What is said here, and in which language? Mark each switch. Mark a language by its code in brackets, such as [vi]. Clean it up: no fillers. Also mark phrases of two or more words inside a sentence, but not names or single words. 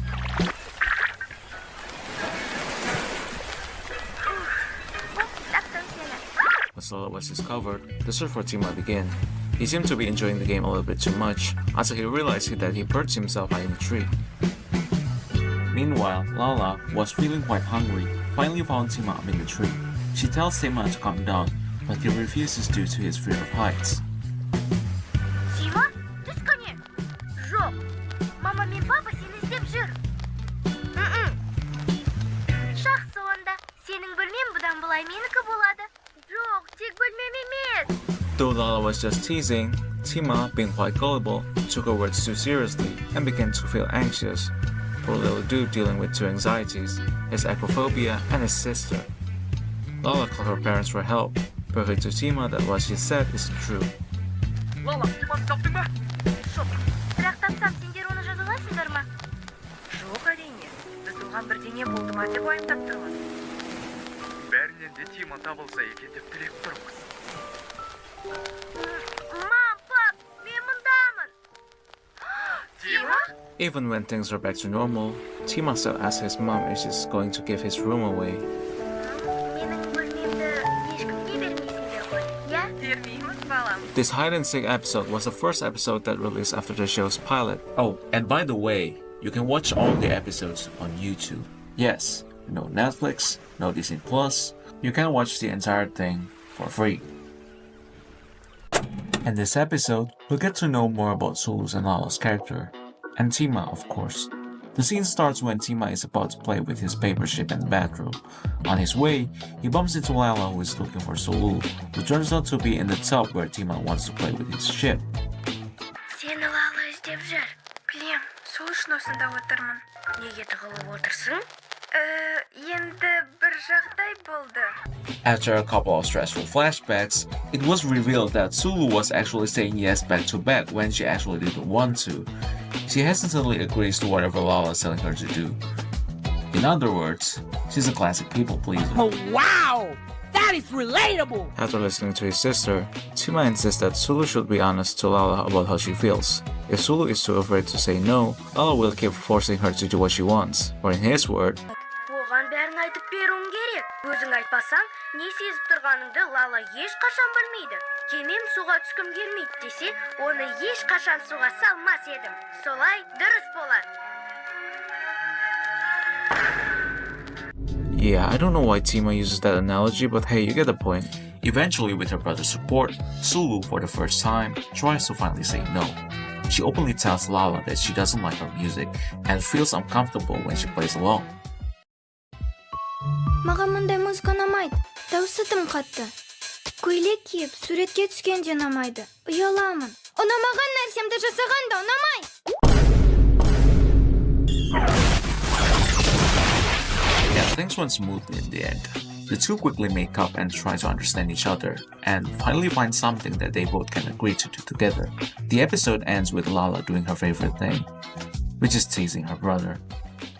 [en] Once Lala was discovered, the search for Tima began. He seemed to be enjoying the game a little bit too much until he realized that he perched himself high in a tree. Meanwhile, Lala was feeling quite hungry, finally found Tima up in the tree. She tells Tima to come down, but he refuses due to his fear of heights. [kk] Тима, түс кәне. Жоқ. Мама мен папа сені іздеп жүр. Жақсы онда. Сенің бөлмен бұдан былай менікі болады. Жоқ, тек бөлмем емес. [en] Though Lala was just teasing, Tima, being quite gullible, took her words too seriously and began to feel anxious. Poor little dude dealing with two anxieties, his acrophobia and his sister. Lala called her parents for help, proving to Tima that what she said is true. [kk] Лала, Тиманы таптың ба? Бірақ тапсам, сендер оны жазалайсыңдар ма? Жоқ әрине, біз оған бірдеңе болды ма деп уайымдап тұрмыз. Бәрінен де Тима табылса екен деп тілеп тұрмыз. Мам, пап, мен мұндамын. [en] Even when things are back to normal, Tima still asks his mom if she's going to give his room away. [kk] Менің бөлмемді ешкімге бермейсіңдер ғой, иә? Бермейміз, балам. [en] This hide-and-seek episode was the first episode that released after the show's pilot. Oh, and by the way, you can watch all the episodes on YouTube. Yes, no Netflix, no Disney Plus. You can watch the entire thing for free. In this episode, we'll get to know more about Sulu's and Lala's character, and Tima, of course. The scene starts when Tima is about to play with his paper ship in the bathroom. On his way, he bumps into Lala, who is looking for Sulu, who turns out to be in the tub where Tima wants to play with his ship. [kk] Сені Лала іздеп жүр. Білем, сол үшін осында отырмын. Неге тығылып отырсың? Енді бір жағдай болды. [en] After a couple of stressful flashbacks, it was revealed that Sulu was actually saying yes back to back when she actually didn't want to. She hesitantly agrees to whatever Lala is telling her to do. In other words, she's a classic people pleaser. Oh, wow! That is relatable! After listening to his sister, Tima insists that Sulu should be honest to Lala about how she feels. If Sulu is too afraid to say no, Lala will keep forcing her to do what she wants. Or in his word, [kk] Оған бәрін айтып беруім керек. Өзің айтпасаң, не сезіп тұрғаныңды Лала ешқашан білмейді. Кемем суға түскім келмейді десе, оны ешқашан суға салмас едім. Солай дұрыс болады. [en] yeah, I don't know why Tima uses that analogy, but hey, you get the point. Eventually, with her brother's support, Sulu, for the first time, tries to finally say no. She openly tells Lala that she doesn't like her music and feels uncomfortable when she plays along. [kk] Маған мұндай музыка ұнамайды. Дауысы тым қатты. Көйлек киіп, суретке түскенде ұнамайды. Ұяламын. Ұнамаған нәрсемді жасаған да ұнамайды. [en] Yeah, things went smoothly in the end. The two quickly make up and try to understand each other, and finally find something that they both can agree to do together. The episode ends with Lala doing her favorite thing, which is teasing her brother.